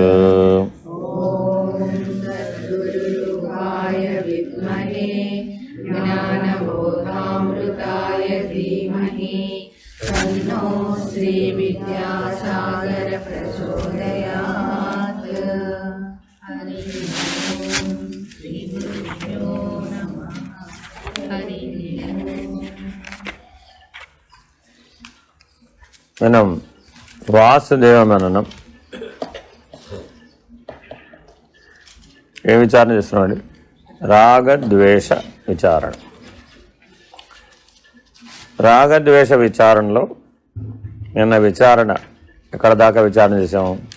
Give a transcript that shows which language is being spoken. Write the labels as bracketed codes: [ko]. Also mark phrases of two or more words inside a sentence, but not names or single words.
[sa] सद्गुरुरूपाय विद्महे ज्ञानबोधामृताय धीमहि तन्नो श्रीविद्यासागर प्रचोदयात्। हरिः ओं श्रीगुरुभ्यो नमः। हरिः ओं। [te] మనం వాసుదేవ మననం ఏ విచారణ చేస్తున్నామండి? రాగద్వేష విచారణ. రాగద్వేష విచారణలో నిన్న విచారణ ఎక్కడ దాకా విచారణ చేసాము?